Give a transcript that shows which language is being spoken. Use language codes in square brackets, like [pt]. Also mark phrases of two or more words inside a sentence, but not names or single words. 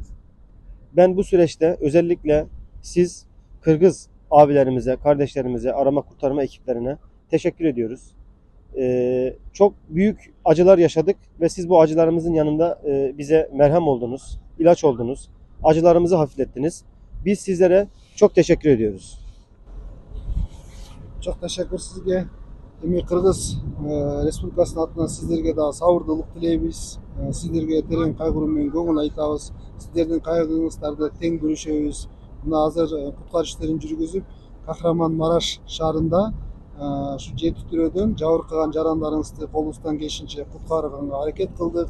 [tr] Ben bu süreçte özellikle siz Kırgız abilerimize, kardeşlerimize, arama kurtarma ekiplerine teşekkür ediyoruz. Çok büyük acılar yaşadık ve siz bu acılarımızın yanında bize merhem oldunuz, ilaç oldunuz, acılarımızı hafiflettiniz. Biz sizlere çok teşekkür ediyoruz. Çok teşekkür sizge. [ky] Эми Кыргыз Республикасынын атынан сиздерге дагы сабырдуулук тилейбиз. Сиздерге терең кайгыруу менен көңүл айтабыз. Сиздердин кайгыңыздарды тең бөлүшөбүз. Мына азыр куткаруу иштерин жүргүзүп, Кахраманмараш шаарында ушу 7 түрөдөн жабыркаган жарандарыңызды колубуздан келишинче куткарганга аракет кылдык.